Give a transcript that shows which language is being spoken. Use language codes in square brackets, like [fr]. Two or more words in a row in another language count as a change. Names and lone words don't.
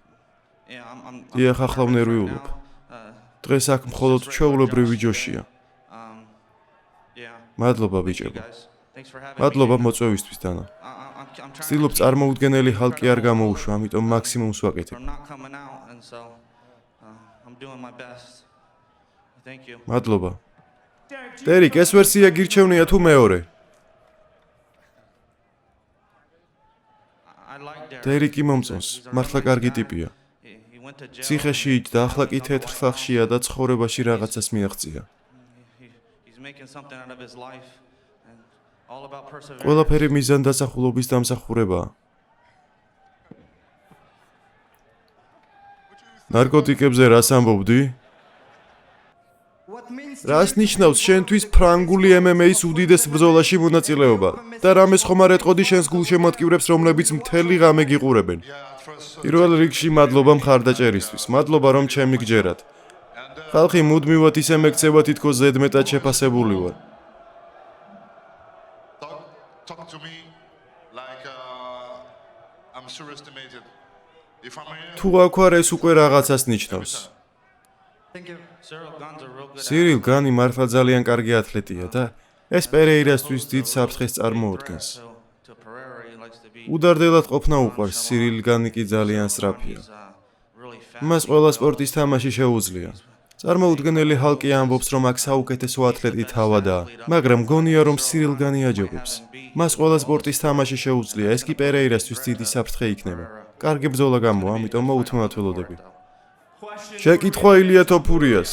[ka] დიახ, ახლა ვნერვიულობ. დღეს აქ მხოლოდ ჩვეულებრივი ჯოშია. მადლობა ბიჭებო. მადლობა მოწვევისთვის დანა. ვცდილობ წარმოუდგენელი ჰალკი არ გამოუშვა, ამიტომ მაქსიმუმს ვაკეთებ. [en] and so I'm doing my best. Thank you. [ka] მადლობა. დერიკ, ეს ვერსია გირჩევნია თუ მეორე? [en] I like Derek. [ka] დერიკი მომწონს, მართლა კარგი ტიპია. [en] He went to jail. [ka] ციხეში იჯდა, ახლა კი თეთრ სახლშია და ცხოვრებაში რაღაცას მიაღწია. [en] He's making something out of his life and all about perseverance. [ka] ყველაფერი მიზანდასახულობის დამსახურებაა. ნარკოტიკებზე რას ამბობდი? რას ნიშნავს შენთვის ფრანგული MMA-ის უდიდეს ბრძოლაში მონაწილეობა და რამეს ხომ არ ეტყოდი შენს გულშემატკივრებს, რომლებიც მთელი ღამე გიყურებენ? პირველ რიგში მადლობა მხარდაჭერისთვის, მადლობა რომ ჩემი გჯერათ. ხალხი მუდმივად ისე მეკცევა, თითქოს ზედმეტად შეფასებული ვარ. [en] Talk to me like I'm surestimated. If I'm here, [ka] თუ აქ არ ეს უკვე რაღაცას ნიშნავს. [en] Cyril Gane's a real good [ka] სირილ განი მართლა ძალიან კარგი ათლეტია და ეს პერეირასთვის დიდ საფრთხეს წარმოადგენს. [en] to Pereira. He likes to be [ka] უდარდელად ყოფნა უყვარს, სირილ განი კი ძალიან სწრაფია. [en] really fast. [ka] მას ყველა სპორტის თამაში შეუძლია. წარმოუდგენელი ჰალკი ამბობს, რომ აქ საუკეთესო ათლეტი თავადაა, მაგრამ გონია, რომ სირილ განი აჯობებს. მას ყველა სპორტის თამაში შეუძლია, ეს კი პერეირასთვის დიდი საფრთხე იქნება. კარგი ბრძოლა გამოვა, ამიტომ მოუთმევად ველოდები. შეკითხვა ილია თოფურიას.